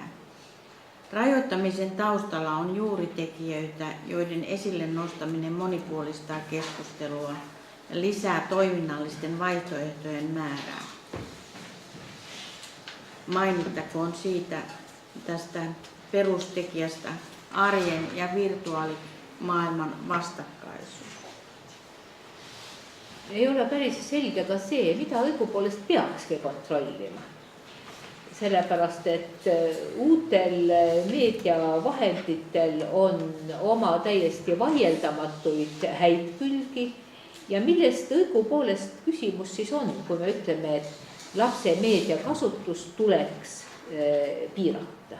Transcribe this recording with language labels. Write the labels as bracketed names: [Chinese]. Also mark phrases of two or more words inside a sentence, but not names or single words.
[Finnish] Rajoittamisen taustalla on juuritekijöitä, joiden esille nostaminen monipuolistaa keskustelua ja lisää toiminnallisten vaihtoehtojen määrää. Mainittakoon siitä tästä perustekijästä arjen ja virtuaalimaailman vastakkaisuus. [Estonian] Ei ole päris selge ka see, mida õigupoolest peakski kontrollima. Sellepärast, et uutel meediavahenditel on oma täiesti vaieldamatuid häid külgi ja millest õigupoolest küsimus siis on, kui me ütleme, et lapse meediakasutust tuleks piirata.